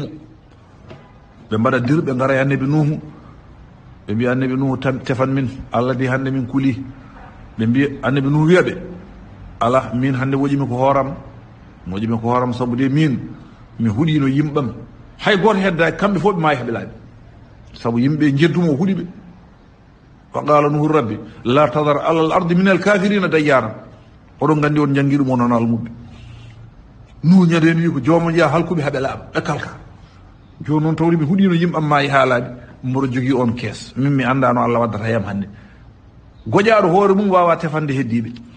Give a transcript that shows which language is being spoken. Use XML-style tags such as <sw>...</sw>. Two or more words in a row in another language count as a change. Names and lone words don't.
<ff>ɓe mbaɗa dir ɓe ngara e annabi nuhu ɓe mbiya annabi nuhu tefan min allah di hannde min kuli ɓe mbiya annabi nuhu wiya ɓe ala min hannde woƴimi ko hooram sabu de min mi huuɗino yimɓam hay goto heddaki kamɓe fof ɓe maayi heɓe laaɓi sabu yimɓe jeddumo o huuɗi ɓe fa qala nuhu</ff> <ar>رب لا تذر على الأرض من الكافرين ديارا</ar> <ff>oɗon gandi on jangui ɗum o noon almuɓe nuhu ñanden wi ko joomum jeeya halkuɓe haaɓe laaɓa ɓe kalka joni noon tawri mi huuɗino yimɓam maayi ha laaɓi mboɗo jogui on kees min mi andano allah waddata yam hannde goƴaɗo hoore mum wawa tefande heddiɓe</ff>